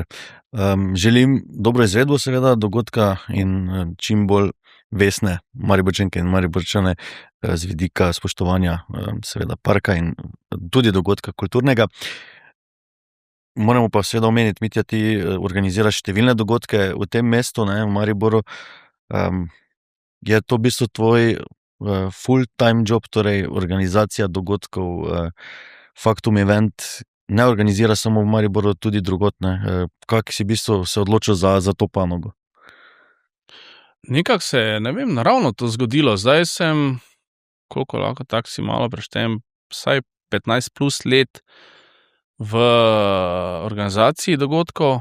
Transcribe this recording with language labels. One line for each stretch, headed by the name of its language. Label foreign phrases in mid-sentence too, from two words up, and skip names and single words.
Slovenian: Želim dobro izvedbo seveda dogodka in čim bolj vesne Mariborčanke in Mariborčane z vidika spoštovanja seveda parka in tudi dogodka kulturnega. Moramo pa seveda omeniti, Mitja, ti organiziraš številne dogodke v tem mestu, ne, v Mariboru. Je to v bistvu tvoj
English: full-time job,
Slovenian: torej organizacija dogodkov, Faktum Event ne organizira samo v Mariboru, tudi drugod, ne? Kako si v bistvu se odločil za to panogo? Nekako se je, ne vem, naravno to zgodilo. Zdaj sem, koliko lahko tako si malo preštejem, vsaj 15 plus let v organizaciji dogodkov.